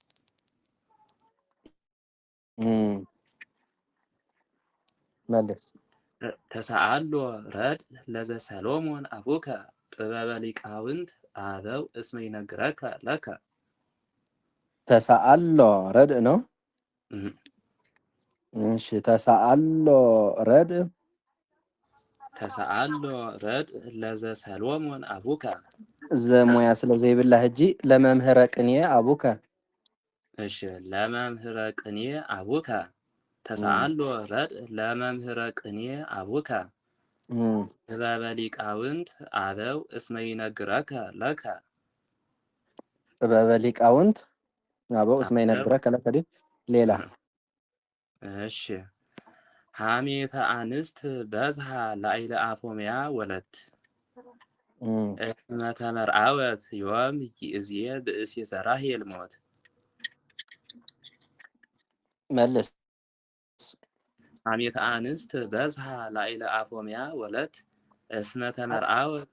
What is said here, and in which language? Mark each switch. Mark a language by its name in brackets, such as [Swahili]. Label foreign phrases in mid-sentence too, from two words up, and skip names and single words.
[Amharic] መልስ [Geez] ተሰአሎ ረድ ለዘ ሰሎሞን አቡከ ጥበበ ሊቃውንት አበው እስመ ይነግረከ ለከ ተሰአሎ ረድ ነው። እሺ ተሰአሎ ረድ ለዘ ሰሎሞን አቡከ [Tigrinya] ዘሙያ ስለዘይብላ ሕጂ [Geez] ለመምህረ ቅኔ አቡከ እሺ ለመምህረ ቅኔ አቡከ ተሰአሎ ረድ ለመምህረ ቅኔ አቡከ ጥበበ ሊቃውንት አበው እስመ ይነግረከ ለከ ጥበበ ሊቃውንት አበው እስመ ይነግረከ ለከ ሌላ እሺ ሐሜተ አንስት በዝሃ ላዕለ አፎምያ ወለት እስመ ተመርዐወት ዮም ይእዝየ ብእሲ ዘራሄል ሞት [Amharic] መልስ [Geez] ሐሜተ አንስት በዝሃ ላዕለ አፎምያ ወለት እስመ ተመርዐወት